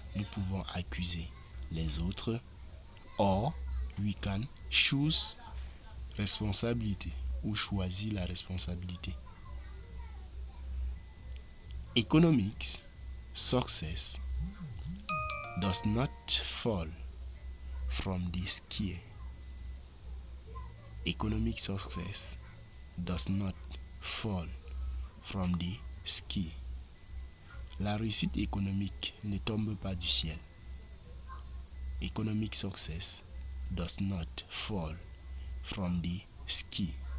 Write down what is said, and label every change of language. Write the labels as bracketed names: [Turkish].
[French] Nous pouvons accuser les autres. [English] Or, we can choose [French] responsabilité ou choisir la responsabilité. [English] Economic success does not fall from the sky. Economic success does not fall from the sky. [French] La réussite économique ne tombe pas du ciel. [English] Economic success does not fall from the sky.